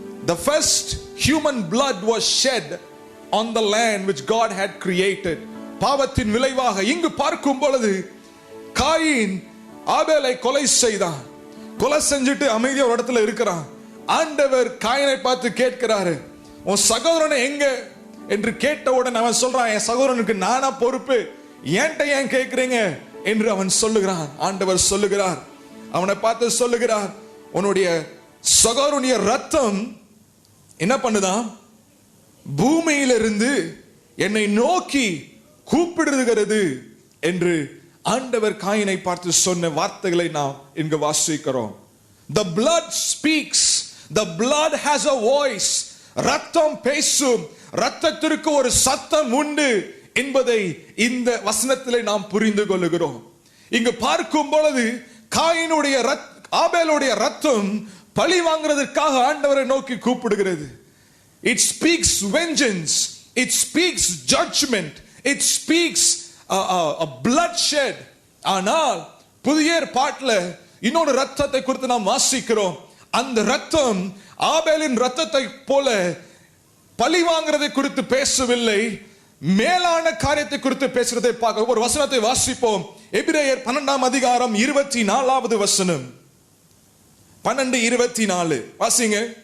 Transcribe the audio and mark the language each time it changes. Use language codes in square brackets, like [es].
[en] The first human blood was shed on the land which God had created. [ta] பாவத்தின் விளைவாக இங்கு பார்க்கும் பொழுது காயின் ஆபேலை கொலை செய்தான். கொலை செஞ்சுட்டு அமைதியா ஒரு இடத்துல இருக்கிறான். ஆண்டவர் காயினை பார்த்து கேட்கிறாரு, உன் சகோதரனை எங்க என்று கேட்டவுடன் அவன் சொல்றான், என் சகோதரனுக்கு நானா பொறுப்பு, ஏன்ட்ட ஏன் கேட்கிறீங்க என்று அவன் சொல்லுகிறான். ஆண்டவர் சொல்லுகிறார், அவனை பார்த்து சொல்லுகிறார், உன்னுடைய சகோதரனுடைய ரத்தம் என்ன பண்ணுதான், பூமியிலிருந்து என்னை நோக்கி கூப்பிடுகிறது என்று ஆண்டவர் காயினை பார்த்து சொன்ன வார்த்தைகளை நாம் இங்கு வாசிக்கிறோம். [en] The blood speaks, the blood has a voice. [ta] ரத்தம் பேசும், ரத்தத்திற்கு ஒரு சத்தம் உண்டு என்பதை இந்த வசனத்திலே நாம் புரிந்து கொள்கிறோம். இங்கு பார்க்கும் பொழுது காயினுடைய ஆபேலுடைய ரத்தம் பழி வாங்குறதற்காக ஆண்டவரை நோக்கி கூப்பிடுகிறது. [en] It speaks vengeance, it speaks judgment, it speaks a bloodshed. [ta] ஆனால் புதிய ஏற்பாட்டில் இன்னொரு ரத்தத்தை குறித்து நாம் வாசிக்கிறோம். அந்த ரத்தம் ஆபேலின் ரத்தத்தை போல பழி வாங்குறதை குறித்து பேசவில்லை, மேலான காரியத்தை குறித்து பேசுறதை பார்க்க ஒரு வசனத்தை வாசிப்போம். எபிரேயர் 12ஆம் அதிகாரம் 24வது வசனம். 12:24 வாசிங்க.